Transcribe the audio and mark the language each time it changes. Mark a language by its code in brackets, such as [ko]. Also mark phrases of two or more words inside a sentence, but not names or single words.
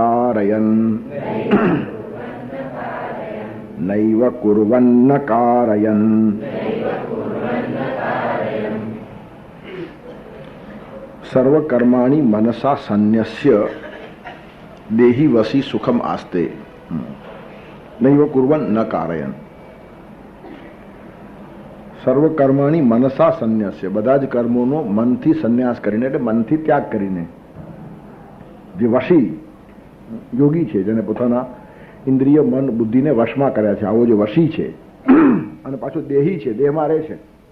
[sa] कारयन् सर्वकर्माणि मनसा सन्न्यस्य देहि वसी सुखम आस्ते नैव कुर्वन् न कारयन् सर्वकर्माणि मनसा संन्यस्य [gu] બધા જ કર્મોનો મનથી સંન્યાસ કરીને એટલે મનથી ત્યાગ કરીને જે વશી યોગી છે જેને પોતાના ઇન્દ્રિય મન બુદ્ધિને વશમાં કર્યા છે આવો જે વશી છે અને પાછો દેહી છે દેહમાં રહે છે